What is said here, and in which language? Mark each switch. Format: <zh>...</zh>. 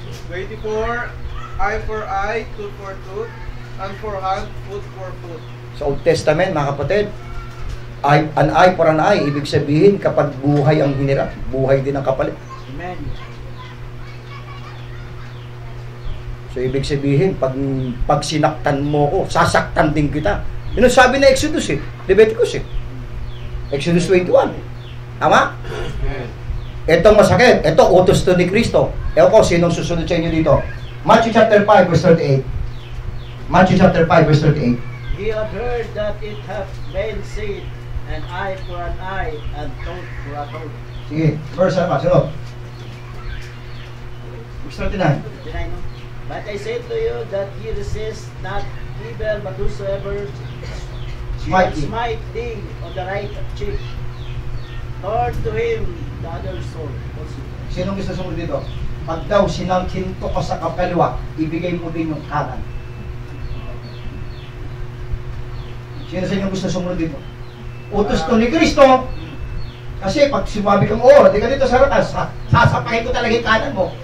<en>24, eye for eye, tooth for tooth, and for hand, foot for foot.</en> <tl>Sa Old Testament, mga kapatid,</tl> <en>an eye for an eye,</en> <tl>ibig sabihin, kapag buhay ang hinirap, buhay din ang kapalit. Amen. So, ibig sabihin, pag sinaktan mo ko, sasaktan din kita. Yun ang sabi na Exodus Leviticus Exodus 21. Tama? Itong masakit, ito utos to ni Kristo. Ewan ko, sinong susunod sa inyo dito?</tl> <en>Matthew chapter 5 verse 38. Matthew chapter 5 verse 38. Ye have heard that it hath been said, an eye for an eye, and tooth for a tooth.</en> <tl>Sige, verse ano pa? Sunod.</tl> <en>Verse 39. But I say to you that ye resist not evil, but whosoever smite thee on the right cheek, turn to him the other sword also.</en> <tl>Sinong gusto sumunod dito? Pag daw sinangkinto ka sa kaliwa, ibigay mo din yung kanan. Sino sa inyo gusto sumunod dito? Utos to ni Kristo. Kasi pag sumabi kang, di ka dito sa ratas, sasapakin ko talaga yung kanan mo.</tl>